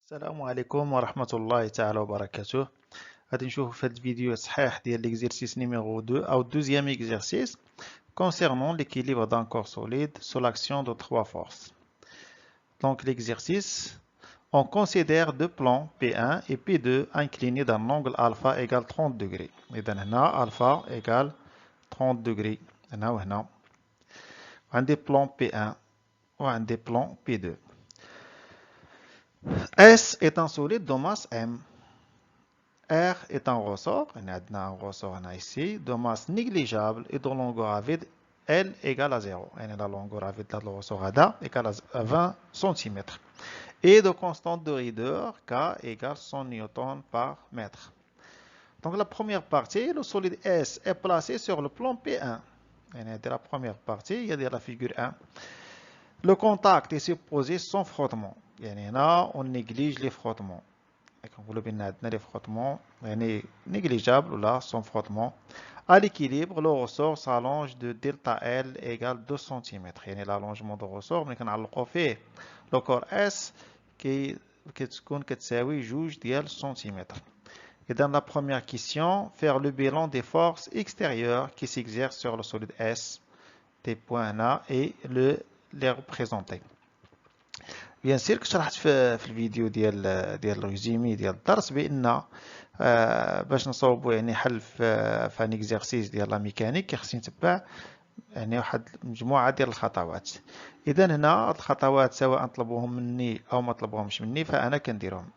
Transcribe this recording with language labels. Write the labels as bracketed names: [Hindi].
[Arabic] السلام عليكم ورحمة الله تعالى وبركاته. غادي نشوفوا في هذا الفيديو صحيح ديال [French] l'exercice numéro 2 أو deuxième exercice concernant l'équilibre d'un corps solide sous l'action de trois forces. Donc l'exercice, on considère deux plans P1 et P2 inclinés d'un angle alpha égale 30 degrés. [Arabic] إذا هنا [French] alpha égale 30 degrés. [Arabic] هنا وهنا. عندي plan P1 وعندي plan P2. [French] S est un solide de masse M. R est un ressort, on a un ressort ici, de masse négligeable et de longueur à vide L égale à 0. La longueur à vide de le ressort égale à 20 cm. Et de constante de raideur K égale 100 N par mètre. Donc la première partie, le solide S est placé sur le plan P1. De la première partie, il y a la figure 1. Le contact est supposé sans frottement. On néglige les frottements. [Arabic] نقولوا بان عندنا لي frottements يعني négligeable ولا sans frottement. [French] À l'équilibre, le ressort s'allonge de delta L égale 2 cm. [Arabic] يعني [French] l'allongement du ressort [Arabic] ملي كنعلقوا فيه لو كور S كتكون كتساوي 2 ديال سنتيمتر. [French] إذا la première question, faire le bilan des forces extérieures qui s'exercent sur le solide S, des points là, et les représenter. [Arabic] بيان سير كنت شرحت في الفيديو ديال الريزومي ديال الدرس بان باش نصاوبوا يعني حل في ان اكزرسيس ديال لا ميكانيك خصني نتبع يعني واحد مجموعه ديال الخطوات. اذا هنا هاد الخطوات سواء طلبوهم مني او ما طلبوهمش مني فانا كنديرهم.